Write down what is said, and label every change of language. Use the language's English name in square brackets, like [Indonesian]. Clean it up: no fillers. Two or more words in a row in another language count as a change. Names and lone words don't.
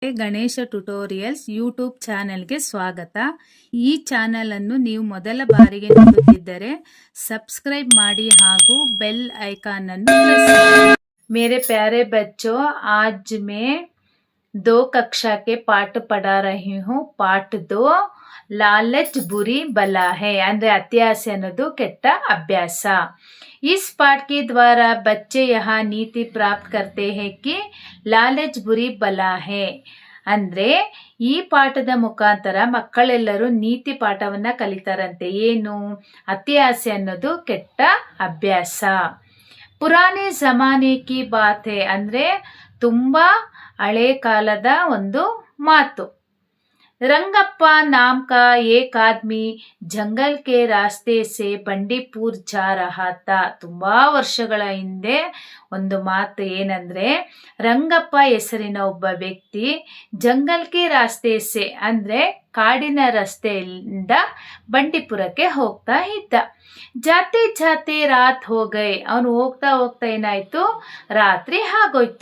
[Kannada] ಗಣೇಶ ಟ್ಯುಟೋರಿಯಲ್ಸ್ ಯೂಟ್ಯೂಬ್ ಚಾನೆಲ್ಗೆ ಸ್ವಾಗತ. ಈ ಚಾನೆಲ್ ಅನ್ನು ನೀವು ಮೊದಲ ಬಾರಿಗೆ ನೋಡುತ್ತಿದ್ದರೆ ಸಬ್ಸ್ಕ್ರೈಬ್ ಮಾಡಿ ಹಾಗೂ [English] bell icon [Kannada] ಅನ್ನು ಪ್ರೆಸ್ ಮಾಡಿ. [Hindi] मेरे प्यारे बच्चों, आज मैं 2 कक्षा के पाठ पढ़ा रही हूँ. पाठ 2 लालच बुरी बला है [Kannada] ಅಂದ್ರೆ ಅತ್ಯಾಸೆ ಅನ್ನೋದು ಕೆಟ್ಟ ಅಭ್ಯಾಸ. [Hindi] इस पाठ के द्वारा बच्चे यहाँ नीति प्राप्त करते हैं कि लालच बुरी बला है. [Kannada] ಅಂದ್ರೆ ಈ ಪಾಠದ ಮುಖಾಂತರ ಮಕ್ಕಳೆಲ್ಲರೂ ನೀತಿ ಪಾಠವನ್ನ ಕಲಿತಾರಂತೆ. ಏನು? ಅತ್ಯಾಸೆ ಅನ್ನೋದು ಕೆಟ್ಟ ಅಭ್ಯಾಸ. [Hindi] पुराने ज़माने की बात है [Kannada] ಅಂದ್ರೆ ತುಂಬಾ ಹಳೆ ಕಾಲದ ಒಂದು ಮಾತು. [Hindi] ರಂಗಪ್ಪ नाम का एक आदमी जंगल के रास्ते से ಬಂಡೀಪುರ್ जा रहा था. [Kannada] ತುಂಬಾ ವರ್ಷಗಳ ಹಿಂದೆ ಒಂದು ಮಾತು ಏನಂದ್ರೆ, ರಂಗಪ್ಪ ಹೆಸರಿನ ಒಬ್ಬ ವ್ಯಕ್ತಿ [Hindi] जंगल के रास्ते से [Kannada] ಅಂದ್ರೆ ಕಾಡಿನ ರಸ್ತೆಯಿಂದ ಬಂಡೀಪುರಕ್ಕೆ ಹೋಗ್ತಾ ಇದ್ದ. [Hindi] जाते जाते रात हो गई, [Kannada] ಅವನು ಹೋಗ್ತಾ ಹೋಗ್ತಾ ಏನಾಯ್ತು, ರಾತ್ರಿ ಆಗೋಯ್ತು.